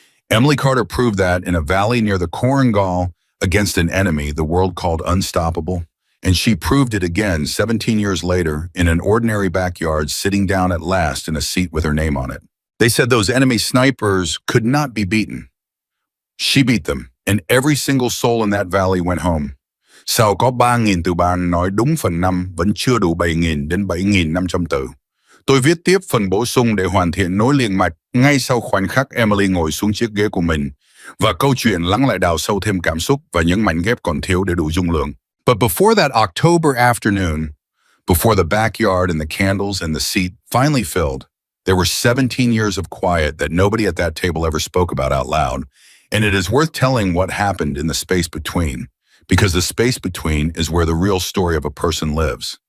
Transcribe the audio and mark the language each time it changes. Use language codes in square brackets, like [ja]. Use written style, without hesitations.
[en] Emily Carter proved that in a valley near the Korengal against an enemy the world called unstoppable, and she proved it again 17 years later in an ordinary backyard, sitting down at last in a seat with her name on it. They said those enemy snipers could not be beaten. She beat them, and every single soul in that valley went home. [vi] Sao có 3.000 từ bạn nói đúng phần 5 vẫn chưa đủ 7.000 đến 7.500 từ. Tôi viết tiếp phần bổ sung để hoàn thiện nối liền mạch ngay sau khoảnh khắc Emily ngồi xuống chiếc ghế của mình, và câu chuyện lắng lại đào sâu thêm cảm xúc và những mảnh ghép còn thiếu để đủ dung lượng. [en] But before that October afternoon, before the backyard and the candles and the seat finally filled, there were 17 years of quiet that nobody at that table ever spoke about out loud, and it is worth telling what happened in the space between, because the space between is where the real story of a person lives.